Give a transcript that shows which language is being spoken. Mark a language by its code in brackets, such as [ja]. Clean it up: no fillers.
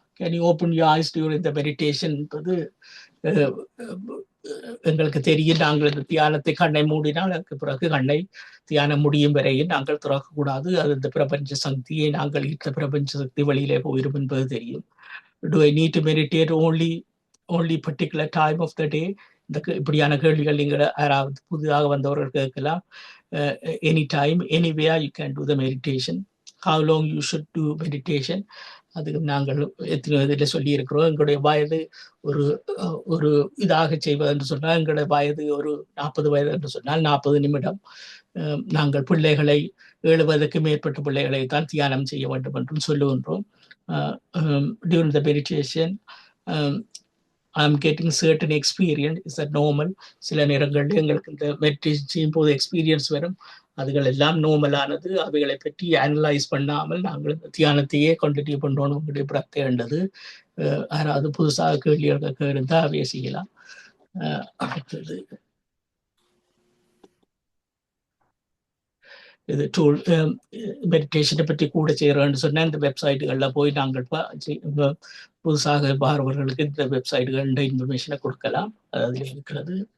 [en] can you open your eyes during the meditation [ta] என்பது எங்களுக்கு தெரியும். நாங்கள் இந்த தியானத்தை கண்ணை மூடினால் அதுக்கு பிறகு கண்ணை தியானம் முடியும் வரையில் நாங்கள் திறக்கக்கூடாது. அது இந்த பிரபஞ்ச சக்தியை நாங்கள் ஈர்த்த பிரபஞ்ச சக்தி வழியிலே போயிடும் என்பது தெரியும். [en] Do I need to meditate only particular time of the day? [ta] இந்த இப்படியான கேள்விகள் நீங்கள் யாராவது புதிதாக வந்தவர்கள் கேட்கலாம். [en] Any time, anywhere you can do the meditation. How long you should do meditation? [ta] அதுக்கு நாங்கள் எத்தனை இதில் சொல்லியிருக்கிறோம். எங்களுடைய வயது ஒரு இதாக செய்வது என்று சொன்னால் எங்களுடைய வயது ஒரு 40 வயது என்று சொன்னால் 40 நிமிடம். நாங்கள் பிள்ளைகளை 70க்கு மேற்பட்ட பிள்ளைகளை தான் தியானம் செய்ய வேண்டும் என்றும் சொல்லுகின்றோம். [en] During the meditation I'm getting certain experience. Is that normal? [ta] சில நேரங்களில் எங்களுக்கு இந்த மெடிடேஷன் செய்யும் போது எக்ஸ்பீரியன்ஸ் வரும். அதுகள் எல்லாம் நோமலானது. அவைகளை பற்றி அனலைஸ் பண்ணாமல் நாங்கள் இந்த தியானத்தையே கண்டினியூ பண்ணணும். உங்களுடைய பிரச்சனைன்றது யாராவது புதுசாக கேள்விகள் இருந்தால் அவையை செய்யலாம். அடுத்தது இது டூல் மெடிடேஷனை பற்றி கூட செய்கிறோன்னு சொன்னால் இந்த வெப்சைட்டுகளில் போய் நாங்கள் புதுசாக பார்வர்களுக்கு இந்த வெப்சைட்டுகள் இந்த இன்ஃபர்மேஷனை கொடுக்கலாம். அது இருக்கிறது.